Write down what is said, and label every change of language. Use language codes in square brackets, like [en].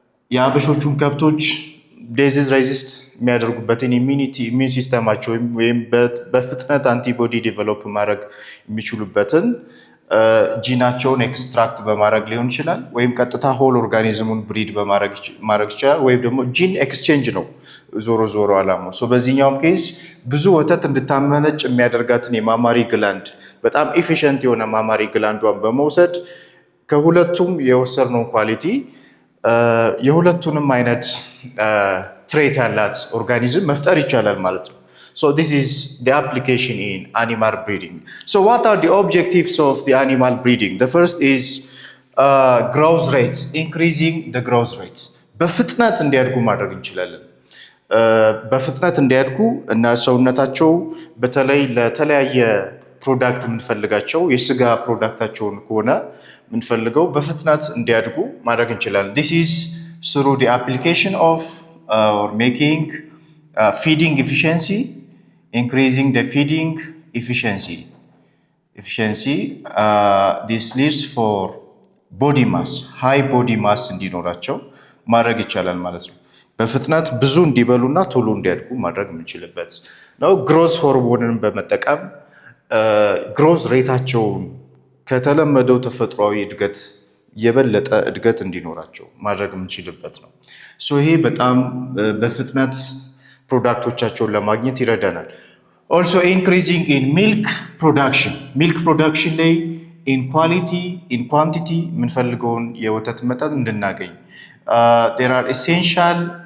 [am] የሀበሾቹን ከብቶች ዲዚዝ ሬዚስት የሚያደርጉበትን ኢሚዩን ሲስተማቸው ወይም በፍጥነት አንቲቦዲ ዲቨሎፕ ማድረግ የሚችሉበትን ጂናቸውን ኤክስትራክት በማድረግ ሊሆን ይችላል፣ ወይም ቀጥታ ሆል ኦርጋኒዝሙን ብሪድ በማድረግ ይችላል፣ ወይም ደግሞ ጂን ኤክስቼንጅ ነው ዞሮ አላማው። በዚህኛውም ኬዝ ብዙ ወተት እንድታመነጭ የሚያደርጋትን የማማሪ ግላንድ በጣም ኤፊሽንት የሆነ ማማሪ ግላንዷን በመውሰድ ከሁለቱም የወሰድነውን ኳሊቲ የሁለቱንም አይነት ትሬት ያላት ኦርጋኒዝም መፍጠር ይቻላል ማለት ነው። [en] So this is the application in animal breeding. So what are the objectives of the animal breeding? The first is growth rates, increasing the growth rates. [am] በፍጥነት እንዲያድጉ ማድረግ እንችላለን። በፍጥነት እንዲያድጉ እና ሰውነታቸው በተለይ ለተለያየ ፕሮዳክት የምንፈልጋቸው የስጋ ፕሮዳክታቸውን ከሆነ የምንፈልገው በፍጥነት እንዲያድጉ ማድረግ እንችላለን። [en] this is through the application of or making feeding efficiency, [am] increasing the feeding efficiency. [en] This leads for body mass, high body mass [am] እንዲኖራቸው ማድረግ ይቻላል ማለት ነው። በፍጥነት ብዙ እንዲበሉና ቶሎ እንዲያድጉ ማድረግ የምንችልበት ነው። ግሮዝ ሆርሞንን በመጠቀም ግሮዝ ሬታቸውን ከተለመደው ተፈጥሯዊ እድገት የበለጠ እድገት እንዲኖራቸው ማድረግ የምንችልበት ነው። ይሄ በጣም በፍጥነት ፕሮዳክቶቻቸውን ለማግኘት ይረዳናል። [en] also increasing in milk production [am] ላይ [en] in quality in quantity [am] የምንፈልገውን የወተት መጠን እንድናገኝ [en] there are essential